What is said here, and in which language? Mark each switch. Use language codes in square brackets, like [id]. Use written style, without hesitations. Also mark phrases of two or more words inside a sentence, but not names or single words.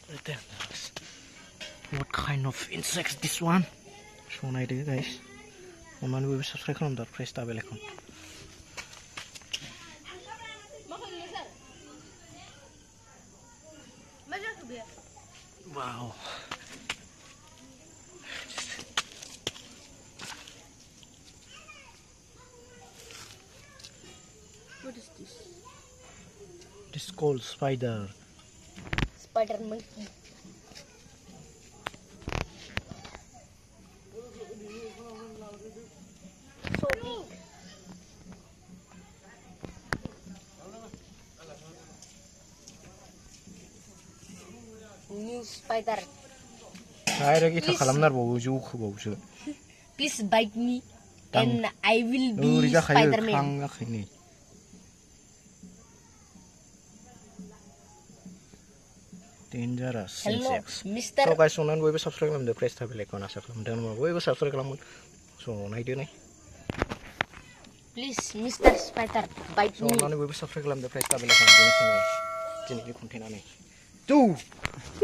[en] what kind of insect this one? [brx] So naयदो guys अन्नानै बयबो साबस्क्राइब खालामदो आरो [en] press the bell icon [brx] वाव [en] What is this? This is called spider. Spider monkey. So big. New spider. [brx] Direct ita खालामनार बावो जौ खोबावसो [en] Please bite me and I will be [brx] ओरै जाखायो [en] Spider-Man. [brx] खाङाखै नै Dangerous [en] Hello, insects. Mr. So guys, [brx] अन्नानै बयबो साबस्क्राइब खालामदो [en] press the bell icon [brx] आसा खालामदों बयबो साबस्क्राइब खालामगोन so नायदो नै [en] Please, Mr. Spider, bite so me. [brx] अन्नानै बयबो साबस्क्राइब खालामदो [en] press the bell icon [brx] दिनैनि कन्टेन्टआ नै